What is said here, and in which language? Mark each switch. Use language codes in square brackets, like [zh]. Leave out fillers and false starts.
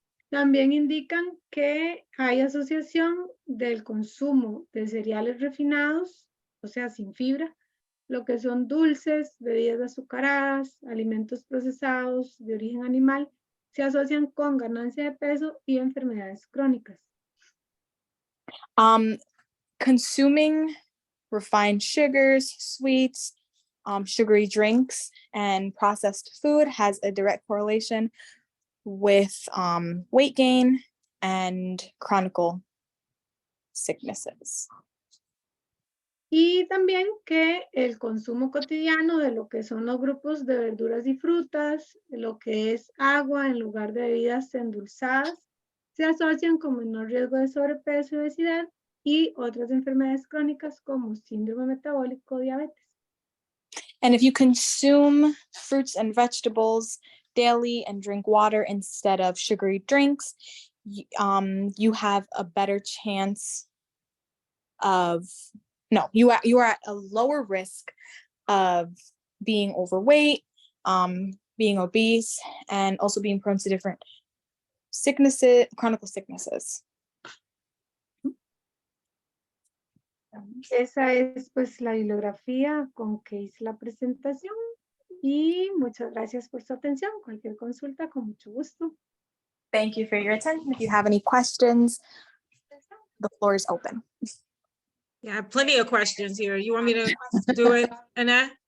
[es] También indican que hay asociación del consumo de cereales refinados, o sea, sin fibra, lo que son dulces, bebidas azucaradas, alimentos procesados de origen animal, se asocian con ganancia de peso y enfermedades crónicas. [en] Consuming refined sugars, sweets, sugary drinks, and processed food has a direct correlation with weight gain and chronic sicknesses. [es] Y también que el consumo cotidiano de lo que son los grupos de verduras y frutas, de lo que es agua en lugar de bebidas endulzadas, se asocian con menor riesgo de sobrepeso y obesidad y otras enfermedades crónicas como síndrome metabólico, diabetes. [en] And if you consume fruits and vegetables daily and drink water instead of sugary drinks, you have a better chance of, no, you are at a lower risk of being overweight, being obese, and also being prone to different sicknesses, chronic sicknesses. [es] Esa es pues la bibliografía con que hice la presentación, y muchas gracias por su atención. Cualquier consulta, con mucho gusto. [en] Thank you for your attention. If you have any questions, the floor is open. Yeah, I have plenty of questions here. You want me to do it, Annette?